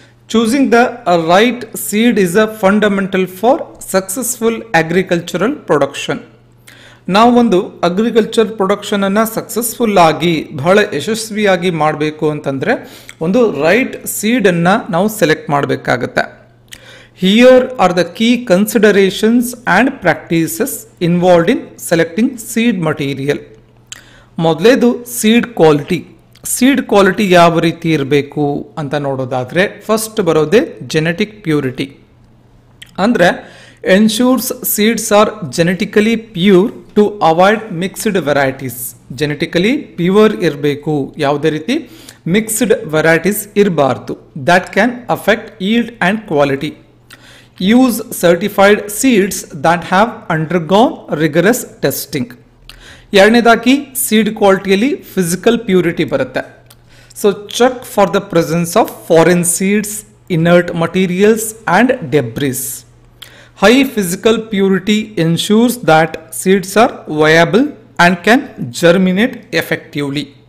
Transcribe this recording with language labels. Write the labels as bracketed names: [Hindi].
[English] Choosing the right seed is a fundamental for successful agricultural production. [Kannada] ನಾವೊಂದು agriculture ಪ್ರೊಡಕ್ಷನನ್ನು successful ಆಗಿ ಬಹಳ ಯಶಸ್ವಿಯಾಗಿ ಮಾಡಬೇಕು ಅಂತಂದರೆ ಒಂದು ರೈಟ್ ಸೀಡನ್ನು ನಾವು ಸೆಲೆಕ್ಟ್ ಮಾಡಬೇಕಾಗತ್ತೆ. [English] Here are the key considerations and practices involved in selecting seed material. [Kannada] ಮೊದಲೇದು seed quality. Seed quality ಯಾವ ರೀತಿ ಇರಬೇಕು ಅಂತ ನೋಡೋದಾದರೆ ಫಸ್ಟ್ ಬರೋದೇ ಜೆನೆಟಿಕ್ ಪ್ಯೂರಿಟಿ. [English] ಅಂದರೆ ensures seeds are genetically pure to avoid mixed varieties. [Kannada] Genetically pure ಇರಬೇಕು, ಯಾವುದೇ ರೀತಿ ಮಿಕ್ಸ್ಡ್ ವೆರೈಟೀಸ್ ಇರಬಾರ್ದು. [English] That can affect yield and quality. Use certified seeds that have undergone rigorous testing. [Kannada] ಎರಡನೇದಾಗಿ ಸೀಡ್ ಕ್ವಾಲಿಟಿಯಲ್ಲಿ ಫಿಸಿಕಲ್ ಪ್ಯೂರಿಟಿ ಬರುತ್ತೆ. [English] So check for the presence of foreign seeds, inert materials and debris. High physical purity ensures that seeds are viable and can germinate effectively.